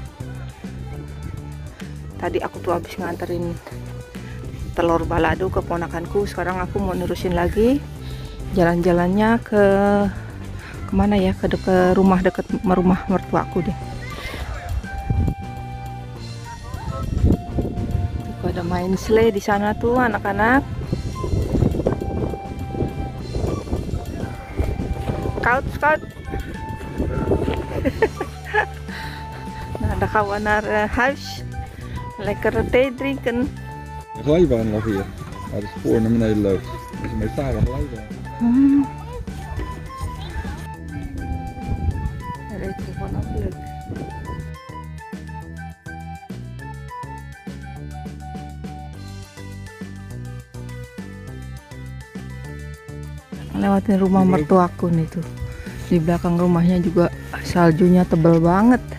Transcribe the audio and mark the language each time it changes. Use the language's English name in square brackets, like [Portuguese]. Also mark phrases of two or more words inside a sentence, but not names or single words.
[Indonesian] Tadi aku tuh habis nganterin telur balado ke ponakanku, sekarang aku mau nerusin lagi jalan-jalannya ke kemana ya, ke rumah dekat rumah mertuaku deh. Pada main sleigh di sana tuh anak-anak. Scout. [Dutch] Nou, dan gaan we naar huis. Lekker thee drinken. Een glijbaan nog hier. Waar de spoor naar beneden loopt. Dat is een metalen glijbaan. Lekker vanaf leuk. [Indonesian] Lewatin rumah mertuaku nih tuh. Di belakang rumahnya juga saljunya tebal banget.